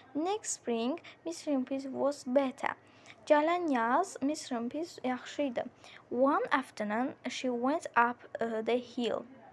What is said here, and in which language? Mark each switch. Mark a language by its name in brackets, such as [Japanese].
[English] Next spring Miss Rumpis was better. [Azerbaijani] Gələn yaz Miss Rumpis yaxşı idi. [English] One afternoon she went up the hill.